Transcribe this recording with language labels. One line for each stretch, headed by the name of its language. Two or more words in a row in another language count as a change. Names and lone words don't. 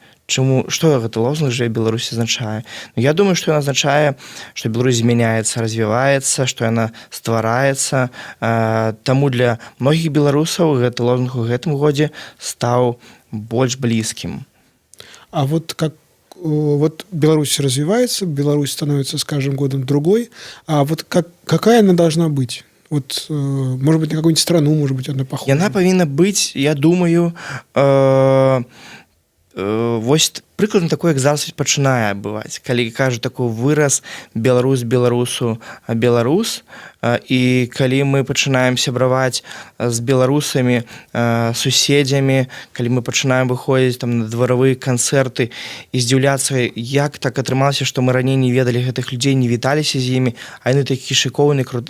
Belarusian: Што гэты лозунг «Жыве Беларусь» азначае? Я думаю, што ён азначае, што Беларусь змяняецца, развіваецца, што яна ствараецца. Таму для многіх беларусаў гэты лозунг у гэтым годзе стаў больш блізкім.
Russian: А вот Беларусь развивается, Беларусь становится с каждым годом другой, а вот какая она должна быть? Вот, может быть, на какую-нибудь страну, может быть, она похожа?
Belarusian: Яна павінна быць, я думаю, вось прыкладна такое, як зараз пачынае бываць, калі кажа такой выраз «беларус беларусу беларус», і калі мы пачынаем сябраваць з беларусамі, суседзямі, калі мы пачынаем выходзіць там на дваравыя канцэрты і здзіўляцца, як так атрымалася, што мы раней не ведалі гэтых людзей, не віталіся з імі, а яны такі шыкоўны, круты.